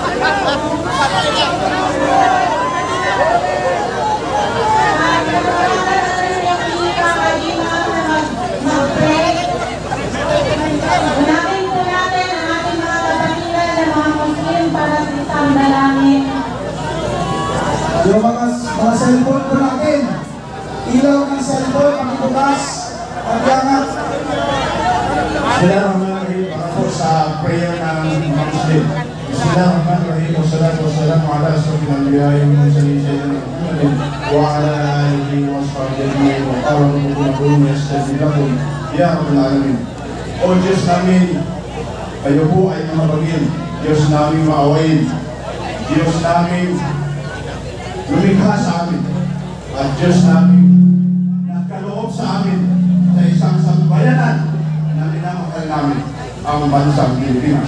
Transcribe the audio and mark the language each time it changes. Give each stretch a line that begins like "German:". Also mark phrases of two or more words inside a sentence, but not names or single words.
Filipino: Unahin po natin ang ating mga kapatiran ng mga Muslim para sa isang dalangin. Yung mga cellphone po natin, ilaw ng cellphone, pakibukas, pagyangat.
Arabic: بسم الله الرحمن الرحيم.
Filipino: Ako sa prayer ng Muslim.
Arabic: بسم الله الرحمن الرحيم والصلاة والسلام على أشرف الأنبياء والمرسلين سيدنا محمد وعلى آله وصحبه أجمعين وقال ربكم يستجب لكم يا رب العالمين.
Filipino: O Diyos namin, kayo po ay mamabagin. Diyos namin maawain. Diyos namin lumikha sa amin. At Diyos namin nagkaloob sa amin sa isang sambayanan na minamahal namin ang bansang Pilipinas.